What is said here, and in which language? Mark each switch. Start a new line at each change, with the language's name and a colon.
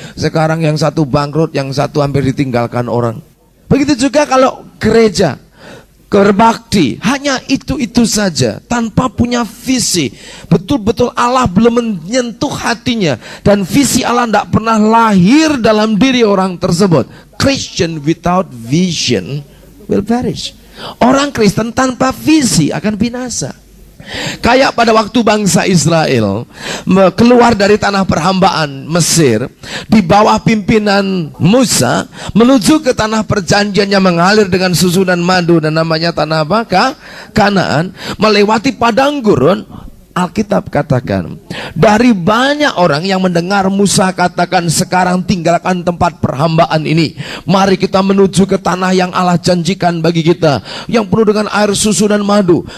Indonesian: Sekarang yang satu bangkrut, yang satu hampir ditinggalkan orang. Begitu juga kalau gereja berbakti, hanya itu-itu saja, tanpa punya visi. Betul-betul Allah belum menyentuh hatinya, dan visi Allah tidak pernah lahir dalam diri orang tersebut.
English: Christian without vision will perish.
Indonesian: Orang Kristen tanpa visi akan binasa. Kayak pada waktu bangsa Israel keluar dari tanah perhambaan Mesir di bawah pimpinan Musa menuju ke tanah perjanjian yang mengalir dengan susu dan madu, dan namanya tanah apa? Kanaan. Melewati padang gurun, Alkitab katakan, dari banyak orang yang mendengar Musa katakan, sekarang tinggalkan tempat perhambaan ini, mari kita menuju ke tanah yang Allah janjikan bagi kita, yang penuh dengan air susu dan madu.